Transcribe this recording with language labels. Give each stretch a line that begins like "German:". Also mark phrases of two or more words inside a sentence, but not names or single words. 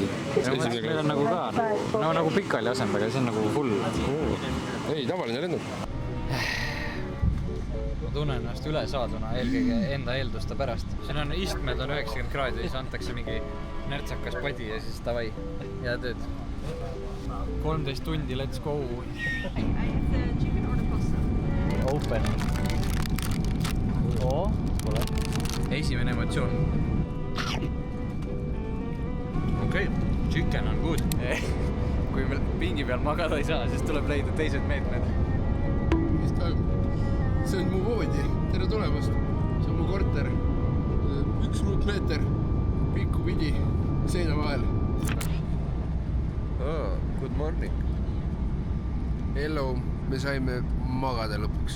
Estonian: Meil on nagu ka, nagu pikali asend, aga see on nagu full. Ei, tavaline lennuk. Ma tunnen ennast üle saaduna eelkõige enda eelduste pärast. Siin on istmed on 90 kraadi, siis antakse mingi närtsakas padi ja siis tavai. Ja tööd. 13 tundi,
English: let's go. Open.
Estonian: Pole. Esimene emotsioon. Okei, chicken on good. Kui meil pingi peal magada ei saa, siis tuleb leida teised meetmed. Mis toimub? See on mu voodi. Tere tulemast. See on mu korter. 1 ruutmeeter. Pikku pidi. Seina vahel.
English: Good morning. Hello.
Estonian: Me saime magada lõpuks.